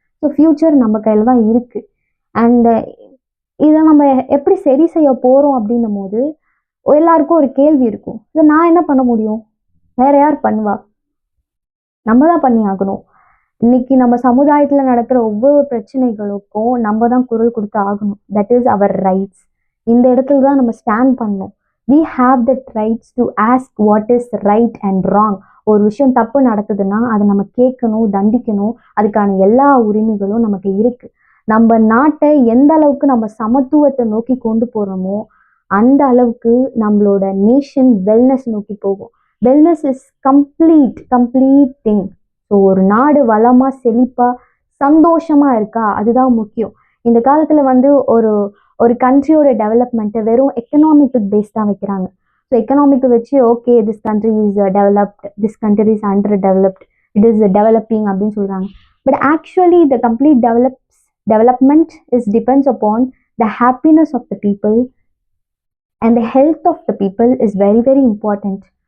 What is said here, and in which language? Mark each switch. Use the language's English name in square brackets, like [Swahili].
[Tamil] So future நம்ம கையில் தான் இருக்குது. அண்டு இதை நம்ம எப்படி சரி செய்ய போகிறோம் அப்படின்னும் போது எல்லாருக்கும் ஒரு கேள்வி இருக்கும், இதை நான் என்ன பண்ண முடியும், வேற யார் பண்ணுவா? நம்ம தான் பண்ணி ஆகணும். இன்னைக்கு நம்ம சமுதாயத்தில் நடக்கிற ஒவ்வொரு பிரச்சனைகளுக்கும் நம்ம தான் குரல் கொடுத்து ஆகணும். [English] That is our rights. [Tamil] இந்த இடத்துல தான் நம்ம ஸ்டாண்ட் பண்ணணும். [English] we have that rights to ask what is right and wrong. [Tamil] ஒரு விஷயம் தப்பு நடக்குதுன்னா அதை நம்ம கேட்கணும், தண்டிக்கணும், அதுக்கான எல்லா உரிமைகளும் நமக்கு இருக்கு. நம்ம நாட்டை எந்த அளவுக்கு நம்ம சமத்துவத்தை நோக்கி கொண்டு போகிறோமோ அந்த அளவுக்கு நம்மளோட நேஷன் வெல்னஸ் நோக்கி போகும். [English] Wellness is complete thing. [Tamil] So ஒரு நாடு வளமாக செழிப்பாக சந்தோஷமாக இருக்கா, அதுதான் முக்கியம். இந்த காலத்தில் வந்து ஒரு ஒரு கண்ட்ரியோட டெவலப்மெண்ட்டை வெறும் எக்கனாமிக்கு பேஸ் தான் வைக்கிறாங்க. [English] so [Tamil] எக்கனாமிக்கு வச்சு [English] okay this country is developed, this country is under developed, it is developing [Tamil] அப்படின்னு சொல்கிறாங்க. [English] But actually the complete development is depends upon the happiness of the people and the health of the people is very very important.